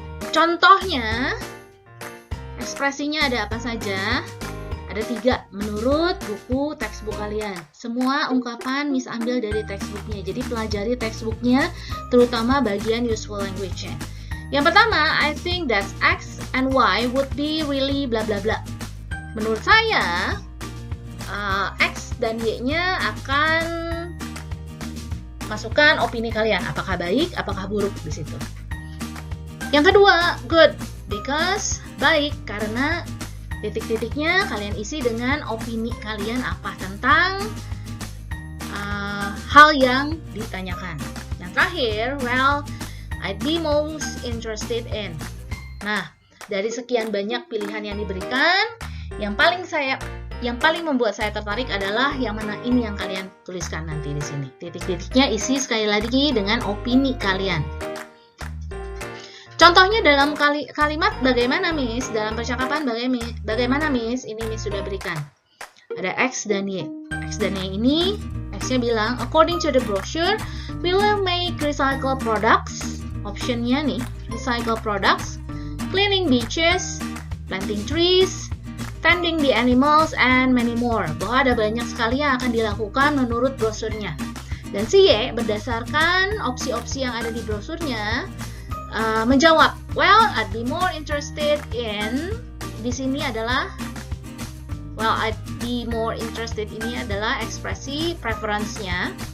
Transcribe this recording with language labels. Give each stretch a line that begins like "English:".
Indonesian: Contohnya, ekspresinya ada apa saja? Ada 3 menurut buku textbook kalian. Semua ungkapan Miss ambil dari textbooknya. Jadi pelajari textbooknya, terutama bagian useful language-nya. Yang pertama,
English: I think that X and Y would be really bla bla bla.
Indonesian: Menurut saya, X dan Y-nya akan masukkan opini kalian. Apakah baik, apakah buruk di situ. Yang kedua,
English: good, because
Indonesian: baik karena titik-titiknya kalian isi dengan opini kalian apa tentang hal yang ditanyakan. Yang terakhir,
English: well, I'd be most interested in.
Indonesian: Nah, dari sekian banyak pilihan yang diberikan, yang paling membuat saya tertarik adalah yang mana ini yang kalian tuliskan nanti di sini. Titik-titiknya isi sekali lagi dengan opini kalian. Contohnya dalam kalimat bagaimana Miss? Dalam percakapan bagaimana Miss? Ini Miss sudah berikan. Ada X dan Y. X dan Y ini, X-nya bilang,
English: according to the brochure, we will make recycle products.
Indonesian: Optionnya nih,
English: recycle products, cleaning beaches, planting trees, tending the animals, and many more.
Indonesian: Bahwa ada banyak sekali yang akan dilakukan menurut brosurnya. Dan si Y berdasarkan opsi-opsi yang ada di brosurnya menjawab,
English: well, I'd be more interested in.
Indonesian: Di sini adalah,
English: well, I'd be more interested
Indonesian: ini adalah ekspresi preference-nya.